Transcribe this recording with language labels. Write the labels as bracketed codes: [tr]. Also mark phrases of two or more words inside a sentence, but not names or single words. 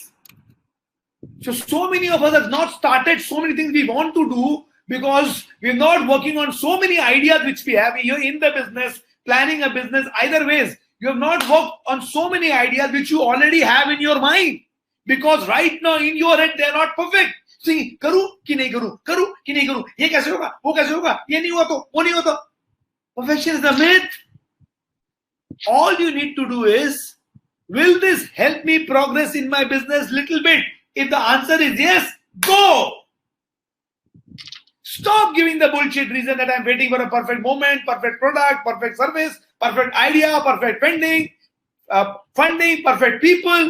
[en] So many of us have not started so many things we want to do because we're not working on so many ideas which we have. You're in the business, planning a business, either ways. You have not worked on so many ideas which you already have in your mind. Because right now in your head, they're not perfect. See, [hi] करूँ कि नहीं करूँ, करूँ कि नहीं करूँ, ये कैसे होगा, वो कैसे होगा, ये नहीं हुआ तो, वो नहीं हुआ तो. [en] Perfection is the myth. All you need to do is, will this help me progress in my business little bit? If the answer is yes, go. Stop giving the bullshit reason that I'm waiting for a perfect moment, perfect product, perfect service, perfect idea, perfect funding, perfect people.